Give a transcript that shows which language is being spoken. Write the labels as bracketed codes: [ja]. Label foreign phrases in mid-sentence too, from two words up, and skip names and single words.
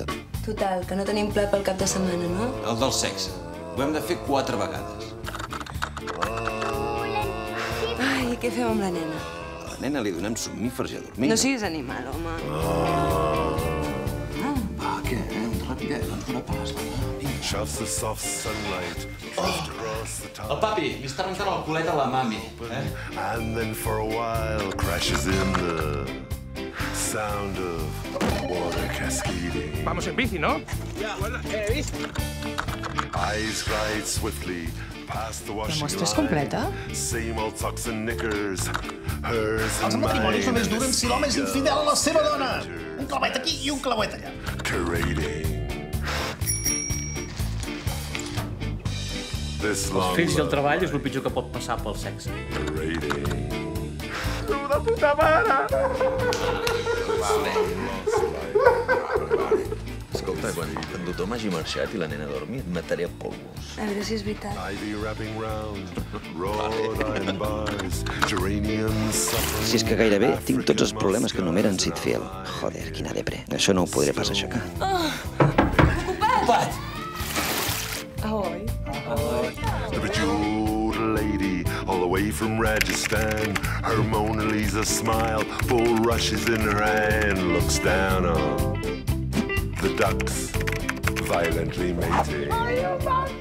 [ca] Total, que no tenim ple pel cap de setmana, no? El del sexe. Ho hem de fer 4 vegades. Ai, i què fem amb la nena? A la nena li donem somnífers i a dormir. No siguis animal, home. Va, què? Ràpidet, no ens farà pas. [en] Shoves the soft sunlight across the top. [ca] El papi, li està rentant el culet a la mami. [en] And then for a while crashes in the sound of water cascading. [es] Vamos en bici, ¿no? [en] Eyes glide swiftly past the washing [es] muestra es [en] line. [es] completa? [en] Same old socks and knickers. Hers [ca] Els [en] and [ca] matrimonis [en] mine. [ca] només duren si l'home és infidel a la seva dona. Un clavet aquí i un clavet allà. [en] Curating. This [ca] Els [en] long [ca] fills i el [en] love [ca] treball és el pitjor que pot passar pel sexe. [en] curating. [ca] Escolta, quan tothom hagi marxat i la nena dormi, et mataré a polvos. A veure si és veritat. [en] Ivy wrapping round, wrought iron bars, geraniums suffering. [ca] Si és que gairebé tinc tots els problemes que enumeren Sitfield. Joder, quina depre. Això no ho podré pas aixecar. Ocupat! Ahoi. [en] The bejeweled lady, all the way from Rajasthan. Her Mona Lisa smile, full rushes in her hand, looks down on the ducks, violently mating.